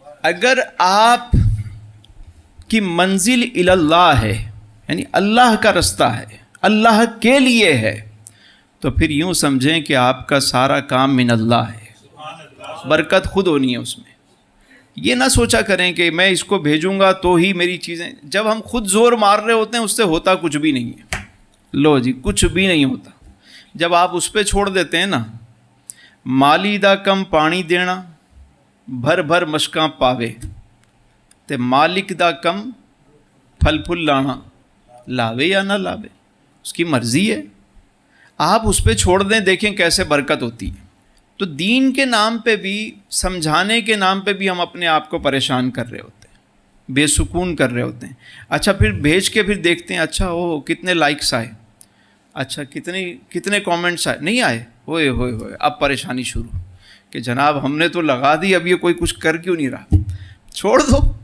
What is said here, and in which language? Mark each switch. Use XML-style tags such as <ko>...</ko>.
<ur>اگر آپ کی منزل الی اللہ ہے, یعنی اللہ کا رستہ ہے, اللہ کے لیے ہے, تو پھر یوں سمجھیں کہ آپ کا سارا کام من اللہ ہے, برکت خود ہونی ہے اس میں. یہ نہ سوچا کریں کہ میں اس کو بھیجوں گا تو ہی میری چیزیں, جب ہم خود زور مار رہے ہوتے ہیں اس سے ہوتا کچھ بھی نہیں ہے. لو جی کچھ بھی نہیں ہوتا. جب آپ اس پہ چھوڑ دیتے ہیں نا,</ur> <pa>مالی دا کم پانی دینا, بھر بھر مشکاں پاوے, تے مالک دا کم پھل پھل لانا, لاوے یا نہ لاوے</pa> <ur>اس کی مرضی ہے. آپ اس پہ چھوڑ دیں, دیکھیں کیسے برکت ہوتی ہے. تو دین کے نام پہ بھی, سمجھانے کے نام پہ بھی ہم اپنے آپ کو پریشان کر رہے ہوتے ہیں, بے سکون کر رہے ہوتے ہیں. اچھا پھر بھیج کے پھر دیکھتے ہیں, اچھا کتنے لائکس آئے, اچھا کتنے کامنٹس آئے, نہیں آئے, ہوئے اب پریشانی شروع کہ جناب ہم نے تو لگا دی, اب یہ کوئی کچھ کر کیوں نہیں رہا, چھوڑ دو.</ur>